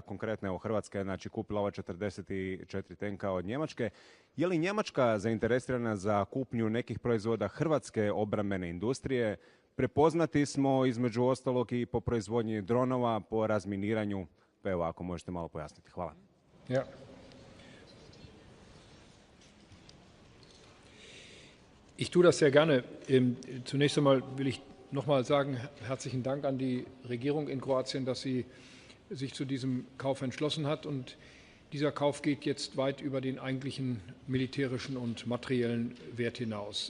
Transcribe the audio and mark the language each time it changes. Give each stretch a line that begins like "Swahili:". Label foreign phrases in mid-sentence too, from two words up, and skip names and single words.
Croatian: Konkretno, evo, Hrvatska je znači kupila ova 44 tenka od Njemačke. Je li Njemačka zainteresirana za kupnju nekih proizvoda hrvatske obrambene industrije? Prepoznati smo između ostalog i po proizvodnji dronova, po razminiranju. Pa evo, ako možete malo pojasniti. Hvala.
German: Ja. Ich tue das sehr gerne. Zunächst einmal will ich nochmal sagen, herzlichen Dank an die Regierung in Kroatien, dass sie sich zu diesem Kauf entschlossen hat. Und dieser Kauf geht jetzt weit über den eigentlichen militärischen und materiellen Wert hinaus.